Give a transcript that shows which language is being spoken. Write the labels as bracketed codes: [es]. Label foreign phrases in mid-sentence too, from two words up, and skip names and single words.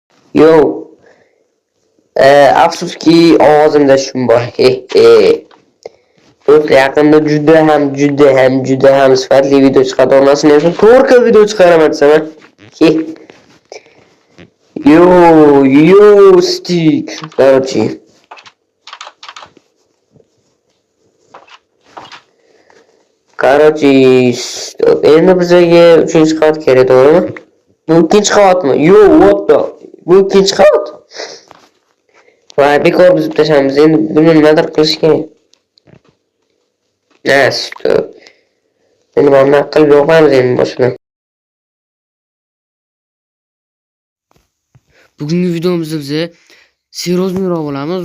[uz] Yo, afsuski ovozimda shum bor. Do'stlar, yaqinda juda ham sifatli video chiqadi. Onasini ham to'rtta video chiqaraman desam. He. Yo, stick. Короче. Endi bizga 3-qavat kerak, to'g'rimi? Bu 2-qavatmi? [en] Yo, what the? [uz] Bu 2-qavat. Voy, bekor buzib tashlaymiz. Endi buni nimadir qilish kerak. Stop. Endi buni qilib yo'qamiz endi boshqa. Bugungi videomizda biz serozliroq bo'lamiz.